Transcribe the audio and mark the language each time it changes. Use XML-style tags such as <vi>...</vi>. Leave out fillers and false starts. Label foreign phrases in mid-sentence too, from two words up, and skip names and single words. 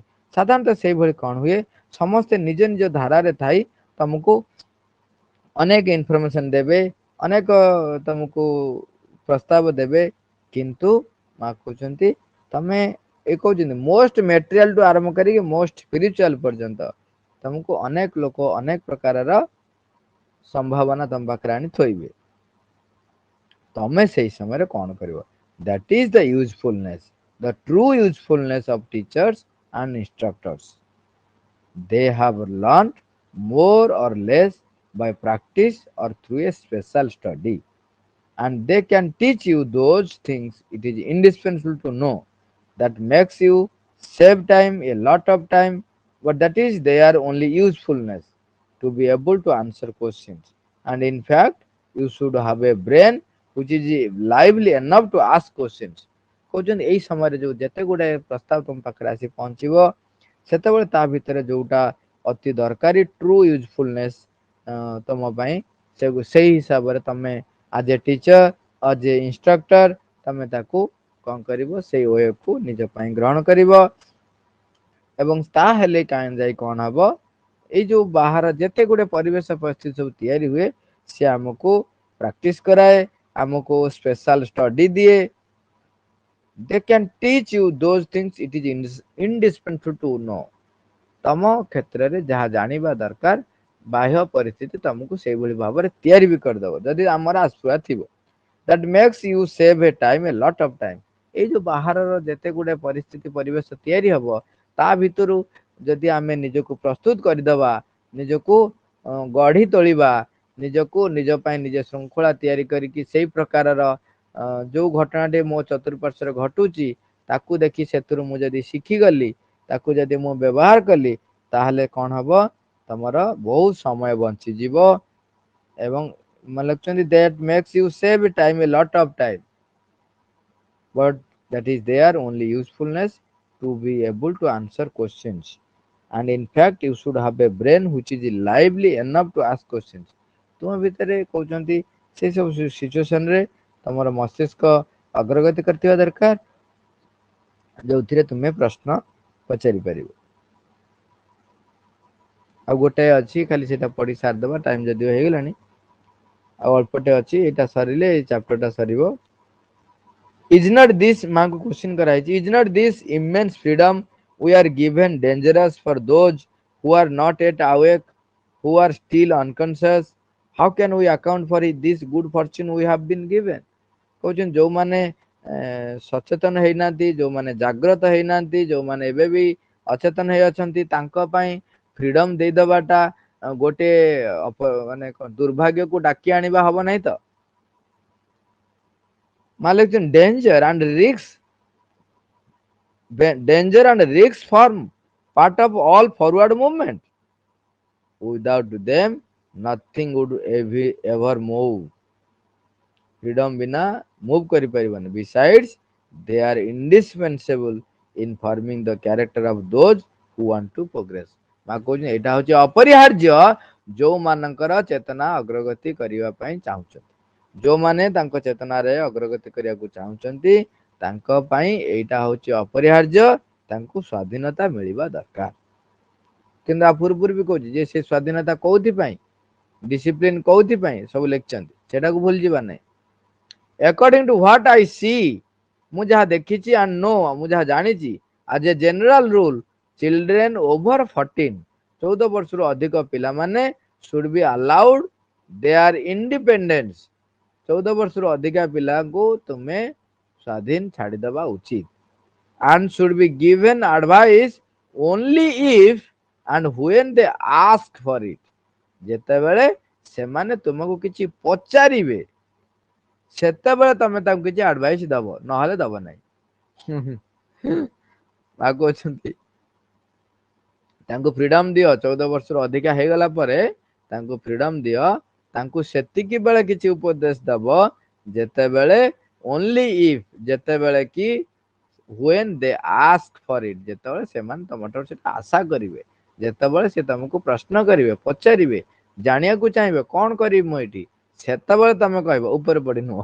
<or>ସାଧାରଣତଃ ସେଇଭଳି କଣ ହୁଏ, ସମସ୍ତେ ନିଜ ନିଜ ଧାରାରେ ଥାଇ ତମକୁ ଅନେକ ଇନଫର୍ମେସନ ଦେବେ, ଅନେକ ତମକୁ ପ୍ରସ୍ତାବ ଦେବେ, କିନ୍ତୁ ମା କହୁଛନ୍ତି ତମେ ଏ କହୁଛନ୍ତି</or> <en>most material</en> <or>ଠୁ ଆରମ୍ଭ କରିକି</or> <en>most spiritual</en> <or>ପର୍ଯ୍ୟନ୍ତ ତମକୁ ଅନେକ ଲୋକ ଅନେକ ପ୍ରକାରର ସମ୍ଭାବନା ତମ ପାଖରେ ଆଣି ଥୋଇବେ, ତମେ ସେଇ ସମୟରେ କଣ କରିବ।</or> <en>That is the usefulness, the true usefulness of teachers and instructors. They have learned more or less by practice or through a special study, and they can teach you those things it is indispensable to know that makes you save time, a lot of time, but that is their only usefulness, to be able to answer questions, and in fact you should have a brain which is lively enough to ask questions।</en> <or>କହୁଛନ୍ତି ଏଇ ସମୟରେ ଯୋଉ ଯେତେ ଗୁଡାଏ ପ୍ରସ୍ତାବ ତମ ପାଖରେ ଆସି ପହଞ୍ଚିବ ସେତେବେଳେ ତା ଭିତରେ ଯୋଉଟା ଅତି ଦରକାରୀ</or> <en>true usefulness</en> <or>ତମ ପାଇଁ ସେଇ ହିସାବରେ ତମେ ଆଜ ଏ ଟିଚର ଆଜ ଏ ଇନଷ୍ଟ୍ରକ୍ଟର ତମେ ତାକୁ କଣ କରିବ, ସେଇ ୱେକୁ ନିଜ ପାଇଁ ଗ୍ରହଣ କରିବ। ଏବଂ ତାହେଲେ କାହିଁ ଯାଇ କଣ ହବ, ଏଇ ଯୋଉ ବାହାର ଯେତେ ଗୁଡେ ପରିବେଶ ପରିସ୍ଥିତି ସବୁ ତିଆରି ହୁଏ ସେ ଆମକୁ ପ୍ରାକ୍ଟିସ କରାଏ, ଆମକୁ</or> <en>special study</en> <or>ଦିଏ।</or> <en>they can teach you those things it is indispensable to know।</en> <or>ତମ କ୍ଷେତ୍ରରେ ଯାହା ଜାଣିବା ଦରକାର ବାହ୍ୟ ପରିସ୍ଥିତି ତମକୁ ସେଇଭଳି ଭାବରେ ତିଆରି ବି କରିଦବ ଯଦି ଆମର ଆସ୍ପୃହା ଥିବ।</or> <en>that makes you save a time, a lot of time।</en> <or>ଏଇ ଯୋଉ ବାହାରର ଯେତେ ଗୁଡେ ପରିସ୍ଥିତି ପରିବେଶ ତିଆରି ହବ ତା ଭିତରୁ ଯଦି ଆମେ ନିଜକୁ ପ୍ରସ୍ତୁତ କରିଦବା, ନିଜକୁ ଗଢି ତୋଳିବା, ନିଜକୁ ନିଜ ପାଇଁ ନିଜ ଶୃଙ୍ଖଳା ତିଆରି କରିକି ସେଇ ପ୍ରକାରର ଯୋଉ ଘଟଣାଟି ମୋ ଚତୁଃପାର୍ଶ୍ଵରେ ଘଟୁଛି ତାକୁ ଦେଖି ସେଥିରୁ ମୁଁ ଯଦି ଶିଖିଗଲି, ତାକୁ ଯଦି ମୁଁ ବ୍ୟବହାର କଲି, ତାହେଲେ କଣ ହବ ତମର ବହୁତ ସମୟ ବଞ୍ଚିଯିବ। ଏବଂ ମାନେ ଲେଖୁଛନ୍ତି</or> <en>that makes you save time, a lot of time, but that is their only usefulness, to be able to answer questions, and in fact you should have a brain which is lively enough to ask questions।</en> <or>ତୁମ ଭିତରେ କହୁଛନ୍ତି ସେ ସବୁ ସିଚୁଏସନ ରେ ତମର ମସ୍ତିଷ୍କ ଅଗ୍ରଗତି କରିଥିବା ଦରକାର ଯୋଉଥିରେ ତୁମେ ପ୍ରଶ୍ନ ପଚାରି ପାରିବ। ଆଉ ଗୋଟେ ଅଛି ଖାଲି ସେଟା ପଢି ସାରିଦବା, ଟାଇମ ଯଦିଓ ହେଇଗଲାଣି ଆଉ ଅଳ୍ପଟେ ଅଛି, ଏଇଟା ସରିଲେ ଏଇ ଚାପ୍ଟରଟା ସରିବ।</or> <en>is not this</en> <or>ମାଙ୍କୁ କ୍ୱେଶ୍ଚିନ୍ କରାଯାଇଛି,</or> <en>is not this immense freedom we are given dangerous for those who are not yet awake, who are still unconscious? How can we account for this good fortune we have been given?</en> <or>କହୁଛନ୍ତି ଯୋଉମାନେ ସଚେତନ ହେଇନାହାନ୍ତି, ଯୋଉମାନେ ଜାଗ୍ରତ ହେଇନାହାନ୍ତି, ଯୋଉମାନେ ଏବେ ବି ଅଚେତନ ହେଇ ଅଛନ୍ତି ତାଙ୍କ ପାଇଁ ଫ୍ରିଡମ ଦେଇଦବାଟା ଗୋଟେ ମାନେ ଦୁର୍ଭାଗ୍ୟକୁ ଡାକି ଆଣିବା ହବ ନାହିଁ ତ।</or> <en>danger and risks form part of all forward movement, without them nothing would ever move।</en> <or>freedom ବିନା move କରିପାରିବନି।</or> <en>besides they are indispensable in forming the character of those who want to progress।</en> <or>ମା କହୁଛନ୍ତି ଏଇଟା ହଉଛି ଅପରିହାର୍ଯ୍ୟ ଯୋଉମାନଙ୍କର ଚେତନା ଅଗ୍ରଗତି କରିବା ପାଇଁ ଚାହୁଁଛନ୍ତି, ଯୋଉମାନେ ତାଙ୍କ ଚେତନାରେ ଅଗ୍ରଗତି କରିବାକୁ ଚାହୁଁଛନ୍ତି ତାଙ୍କ ପାଇଁ ଏଇଟା ହଉଛି ଅପରିହାର୍ଯ୍ୟ, ତାଙ୍କୁ ସ୍ୱାଧୀନତା ମିଳିବା ଦରକାର। କିନ୍ତୁ ଆ ପୂର୍ବରୁ ବି କହୁଛି ଯେ ସେ ସ୍ୱାଧୀନତା କୋଉଥିପାଇଁ, ଡିସିପ୍ଲିନ କୋଉଥିପାଇଁ ସବୁ ଲେଖିଛନ୍ତି, ସେଟାକୁ ଭୁଲି ଯିବା ନାହିଁ।</or> <en>According to what I see,</en> <or>ମୁଁ ଯାହା ଦେଖିଛି</or> <en>and know,</en> <or>ମୁଁ ଯାହା ଜାଣିଛି,</or> <en>as a general rule, children over 14,</en> <or>14 ବର୍ଷରୁ ଅଧିକ ପିଲାମାନେ</or> <en>should be allowed their independence,</en> <or>14 ବର୍ଷରୁ ଅଧିକା ପିଲାଙ୍କୁ ତୁମେ ସ୍ୱାଧୀନ ଛାଡ଼ିଦେବା ଉଚିତ,</or> <en>and should be given advice only if and when they ask for it,</en> <or>ଯେତେବେଳେ ସେମାନେ ତୁମକୁ କିଛି ପଚାରିବେ ସେତେବେଳେ ତମେ ତାଙ୍କୁ କିଛି ଆଡଭାଇସ ଦବ, ନହେଲେ ଦବ ନାହିଁ। ମା କହୁଛନ୍ତି ତାଙ୍କୁ ଫ୍ରିଡମ ଦିଅ, 14 ବର୍ଷରୁ ଅଧିକା ହେଇଗଲା ପରେ ତାଙ୍କୁ ଫ୍ରିଡମ ଦିଅ, ତାଙ୍କୁ ସେତିକି ବେଳେ କିଛି ଉପଦେଶ ଦବ ଯେତେବେଳେ</or> <en>only if,</en> <or>ଯେତେବେଳେ କି</or> <en>when they ask for it,</en> <or>ଯେତେବେଳେ ସେମାନେ ତମଠାରୁ ସେଟା ଆଶା କରିବେ, ଯେତେବେଳେ ସେ ତମକୁ ପ୍ରଶ୍ନ କରିବେ, ପଚାରିବେ, ଜାଣିବାକୁ ଚାହିଁବେ କଣ କରିବି ମୁଁ ଏଠି, ସେତେବେଳେ ତମେ କହିବ, ଉପରେ ପଡି ନୁହଁ।</or>